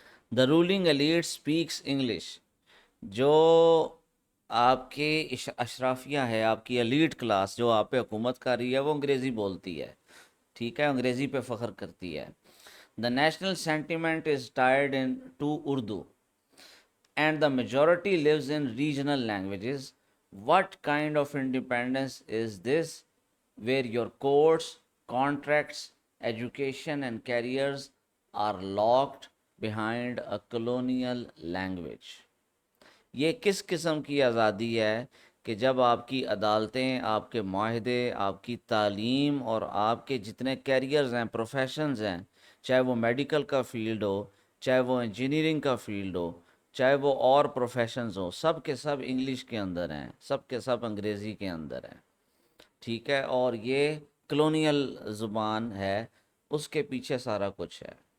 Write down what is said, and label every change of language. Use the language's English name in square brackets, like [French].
[English] the ruling elite speaks English, [Urdu] جو آپ کے اشرافیہ ہے، آپ کی ایلیٹ کلاس جو آپ پہ حکومت کر رہی ہے، وہ انگریزی بولتی ہے، ٹھیک ہے، انگریزی پہ فخر کرتی ہے۔ [English] The national sentiment is tired in to Urdu and the majority lives in regional languages. What kind of independence is this, where your courts, contracts, education, and careers are locked behind a colonial language? [Urdu] یہ کس قسم کی آزادی ہے کہ جب آپ کی عدالتیں، آپ کے معاہدے، آپ کی تعلیم اور آپ کے جتنے کیریئرز ہیں، پروفیشنز ہیں، چاہے وہ میڈیکل کا فیلڈ ہو، چاہے وہ انجینئرنگ کا فیلڈ ہو، چاہے وہ اور پروفیشنز ہوں، سب کے سب انگلش کے اندر ہیں، سب کے سب انگریزی کے اندر ہیں، ٹھیک ہے، اور یہ کلونیل زبان ہے، اس کے پیچھے سارا کچھ ہے۔